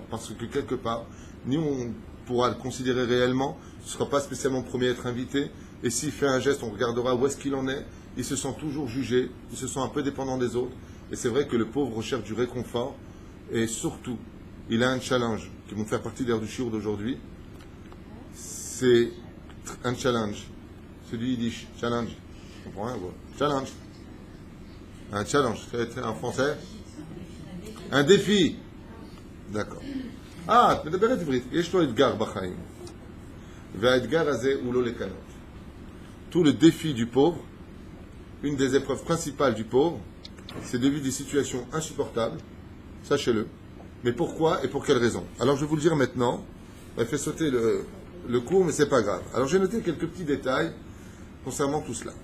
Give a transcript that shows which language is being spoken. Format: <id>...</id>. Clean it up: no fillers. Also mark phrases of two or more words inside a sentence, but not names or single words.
<fr>parce que quelque part, ni on pourra le considérer réellement, ce ne sera pas spécialement le premier à être invité, et s'il fait un geste, on regardera où est-ce qu'il en est, il se sent toujours jugé, il se sent un peu dépendant des autres, et c'est vrai que le pauvre recherche du réconfort, et surtout, il a un challenge, qui vont faire partie d'ailleurs du shiur d'aujourd'hui, c'est un challenge, celui yiddish, challenge, je comprends rien, quoi. Challenge. Un challenge, c'est en français un défi. D'accord. Ah, tu</fr> <he>מדברת עברית. יש לו אתגר בחיים. והאתגר הזה הוא לא לקנות.</he> <fr>Tout le défi du pauvre, une des épreuves principales du pauvre, c'est de vivre des situations insupportables, sachez-le. Mais pourquoi et pour quelles raisons? Alors je vais vous le dire maintenant. On fait sauter le cours, mais c'est pas grave. Alors j'ai noté quelques petits détails concernant tout cela.</fr>